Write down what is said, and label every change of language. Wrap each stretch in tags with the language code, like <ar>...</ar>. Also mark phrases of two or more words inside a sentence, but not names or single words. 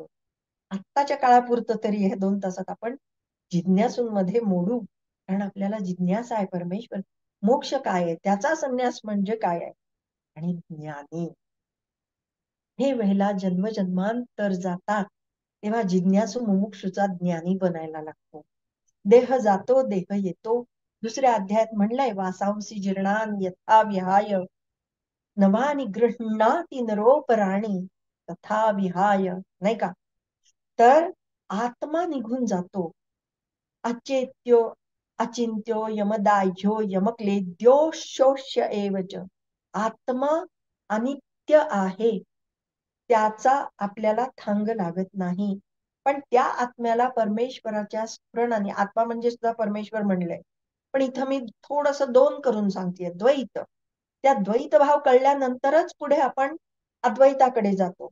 <mr>आत्ताच्या काळापुरतं तरी हे 2 तासात आपण जिज्ञासूंमध्ये मोडू, कारण आपल्याला जिज्ञासा आहे परमेश्वर मोक्ष काय आहे, त्याचा संन्यास म्हणजे काय आहे. आणि ज्ञानी हे वेळेला जन्मजन्मांतर जातात, तेव्हा जिज्ञासू मुमुक्षुचा ज्ञानी बनायला लागतो. देह जातो देह येतो. दुसऱ्या अध्यायात म्हणलंय</mr> <sa>वासांसी जीर्णान यथा विहाय नवानि गृह्णाति नरोपराणी तथा विहाय,</sa> <mr>नाही का. तर आत्मा निघून जातो.</mr> <sa>अचेत्यो अचिंत्यो यमदाह्यो यमक्लेद्यो शोष्य एवच.</sa> <mr>आत्मा अनित्य आहे, त्याचा आपल्याला थांग लागत नाही. पण त्या आत्म्याला परमेश्वराच्या स्मरणाने, आत्मा म्हणजे सुद्धा परमेश्वर म्हणलंय, पण इथं मी थोडस 2 करून सांगतेय. द्वैत, त्या द्वैत भाव कळल्यानंतरच पुढे आपण अद्वैताकडे जातो.</mr>